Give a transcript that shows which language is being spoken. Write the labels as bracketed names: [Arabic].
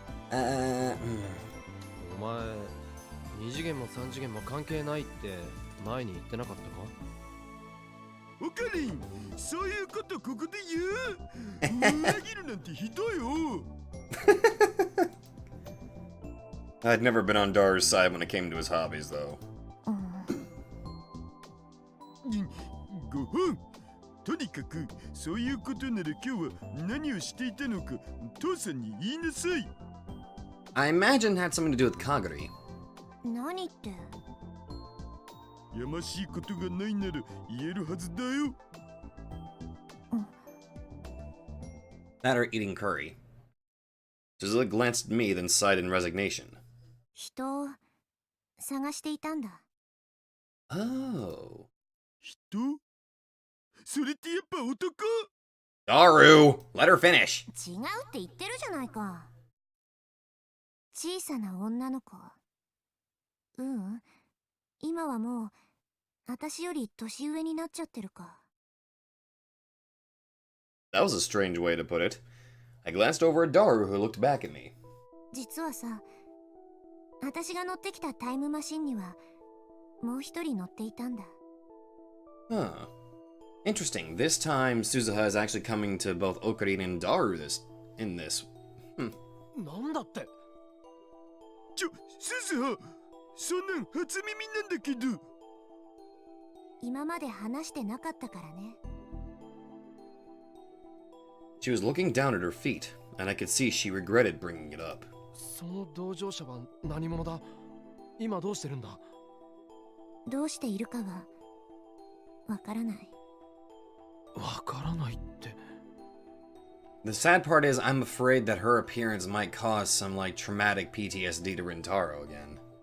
[Japanese] お前、2次元も3次元も関係ないって前に言ってなかったか？おかりん、そういうことここで言う？裏切るなんてひどいよ。 [English] I'd never been on Daru's side when it came to his hobbies, though. [Japanese] ご本。とにかくそういうことなら今日は何をしていたのか父さんに言いなさい。 [English] I imagine it had something to do with Kagari. [Japanese] 何って？やましいことがないなら言えるはずだよ。 [English] That or eating curry. Suzuha glanced at me, then sighed in resignation. [Japanese] 人を探していたんだ。 [English] Oh. [Japanese] 人？それってやっぱ男？ [English] Daru! Let her finish! [Japanese] 違うって言ってるじゃないか。小さな女の子。今はもう私より年上になっちゃってるか。 [English] That was a strange way to put it. I glanced over at Daru, who looked back at me. [Japanese] 実はさ、私が乗ってきたタイムマシンにはもう一人乗っていたんだ。 [English] Huh. Interesting. This time, Suzuha is actually coming to both Okarin and Daru in this. [Japanese] なんだって？鈴葉、そんなん初耳なんだけど。今まで話してなかったからね。 [English] She was looking down at her feet, and I could see she regretted bringing it up. [Japanese] その同乗者は何者だ？今どうしてるんだ？どうしているかはわからない。わからないって。 [English] The sad part is, I'm afraid that her appearance might cause some, traumatic PTSD to Rintaro again.